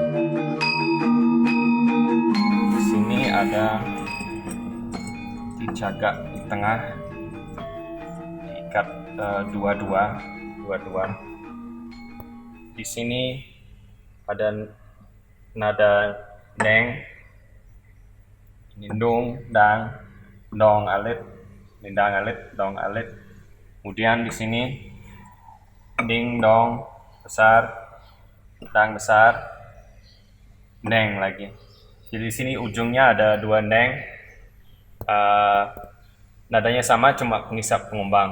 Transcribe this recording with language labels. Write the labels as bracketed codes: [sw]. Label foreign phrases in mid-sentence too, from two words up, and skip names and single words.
[id] Di sini ada dicagak di tengah, diikat dua-dua. Di sini ada nada neng, nindung, dang, dong alit, nindang alit, dong alit. Kemudian di sini ding dong besar, dang besar, neng lagi. Jadi di sini ujungnya ada dua neng, nadanya sama cuma pengisap pengumbang.